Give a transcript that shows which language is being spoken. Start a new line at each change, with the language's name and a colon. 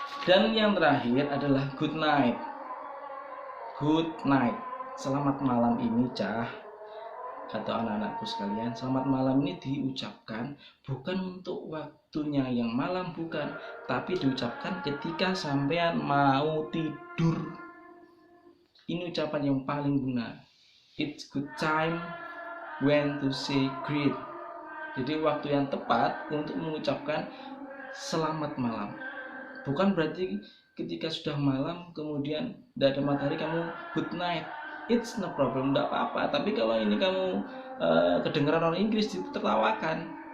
Indonesian: Dan yang terakhir adalah good night. Good night, selamat malam ini Cah atau anak-anakku sekalian. Selamat malam ini diucapkan bukan untuk waktunya yang malam, bukan, tapi diucapkan ketika sampean mau tidur. Ini ucapan yang paling benar.
English: It's good time when to say greet.
Indonesian: Jadi waktu yang tepat untuk mengucapkan selamat malam. Bukan berarti ketika sudah malam kemudian tidak ada matahari kamu good night.
English: It's no problem,
Indonesian: tidak apa-apa. Tapi kalau ini kamu kedengaran orang Inggris ditertawakan.